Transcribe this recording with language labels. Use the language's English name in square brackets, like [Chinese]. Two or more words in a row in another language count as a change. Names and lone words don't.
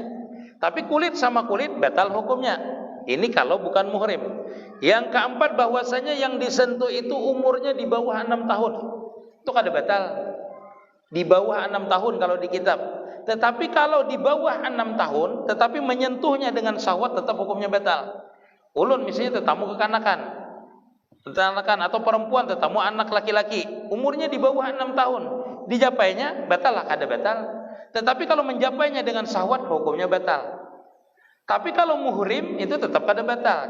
[Indonesian] Tapi kulit sama kulit batal hukumnya. Ini kalau bukan muhrim. Yang keempat, bahwasanya yang disentuh itu umurnya di bawah 6 tahun. [Banjar] Itu kada batal. [Indonesian] Di bawah 6 tahun kalau di kitab. Tetapi kalau di bawah 6 tahun tetapi menyentuhnya dengan syahwat, tetap hukumnya batal. [Banjar] Ulun misalnya tetamu kekanakan, atau perempuan tetamu anak laki-laki, umurnya di bawah 6 tahun, dijapainya batal lah, kada batal. [Indonesian] Tetapi kalau menjapainya dengan syahwat, hukumnya batal. [Banjar] Tapi kalau muhrim itu tetap kada batal.